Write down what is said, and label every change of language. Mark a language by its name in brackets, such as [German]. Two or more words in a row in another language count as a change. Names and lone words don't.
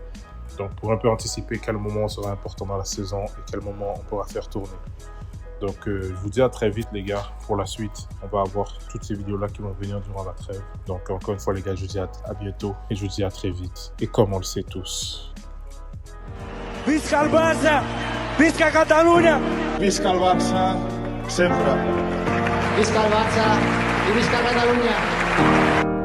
[French] Donc, pour un peu anticiper quel moment sera important dans la saison et quel moment on pourra faire tourner. Donc, je vous dis à très vite, les gars, pour la suite. On va avoir toutes ces vidéos-là qui vont venir durant la trêve. Donc, encore une fois, les gars, je vous dis à bientôt et je vous dis à très vite. Et comme on le sait tous. [Catalan] Visca el Barça! Visca Catalunya! Visca el Barça, sempre. Visca el Barça i visca Catalunya!